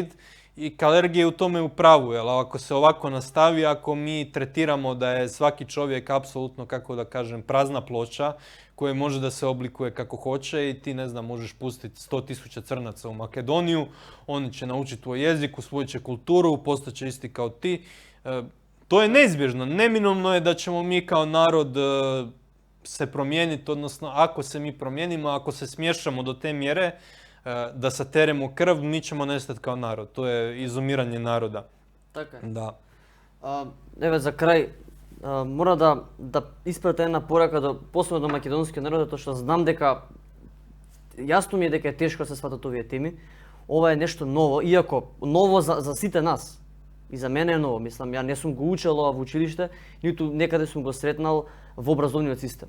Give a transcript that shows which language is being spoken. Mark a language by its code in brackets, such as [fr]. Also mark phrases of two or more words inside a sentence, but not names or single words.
[hr] I Kalergi je u tome u pravu, jer ako se ovako nastavi, ako mi tretiramo da je svaki čovjek apsolutno, kako da kažem, prazna ploča koja može da se oblikuje kako hoće i ti, ne znam, možeš pustiti 100.000 crnaca u Makedoniju, oni će naučiti tvoj jezik, usvojit će kulturu, postaće isti kao ti. To je neizbježno. Neminovno je da ćemo mi kao narod se promijeniti, odnosno ako se mi promijenimo, ako se smješamo do te mjere da sateremo krv, mi ćemo nestati kao narod. To je izumiranje naroda. [mk] Така е. [hr] Da. [mk] Еве за крај, мора да испратам една порака посебно до македонскиот народ, тоа што знам дека јасно ми е дека е тешко да се сватат овие теми. Ова е нешто ново, иако ново за сите нас. И за мене е ново, мислам, ја не сум го учел ова во училиште, ниту некаде сум го сретнал во образовниот систем.